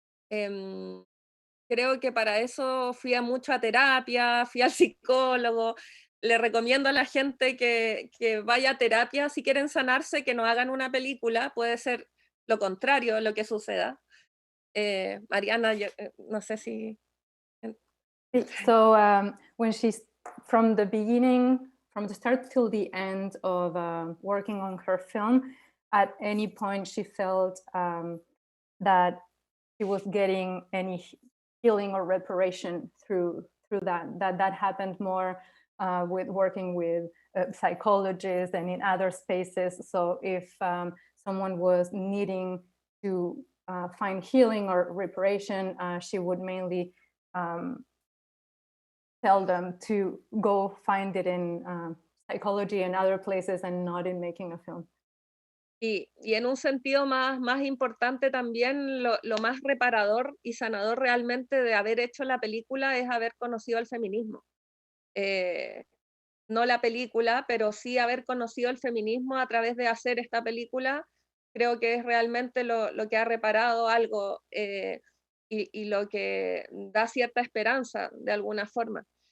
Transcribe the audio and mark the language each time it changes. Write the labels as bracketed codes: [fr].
[es] Em, Creo que para eso fui a mucha terapia, fui al psicólogo. Le recomiendo a la gente que vaya a terapia si quieren sanarse, que no hagan una película, puede ser lo contrario lo que suceda. Mariana, no sé si... [en] So when she's from the beginning, from the start till the end of working on her film, at any point she felt that she was getting any healing or reparation through that happened more with working with psychologists and in other spaces. So if someone was needing to find healing or reparation, she would mainly tell them to go find it in psychology and other places and not in making a film. [es] Y en un sentido más importante también, lo más reparador y sanador realmente de haber hecho la película es haber conocido el feminismo. No la película, pero sí haber conocido el feminismo a través de hacer esta película, creo que es realmente lo que ha reparado algo y lo que da cierta esperanza de alguna forma.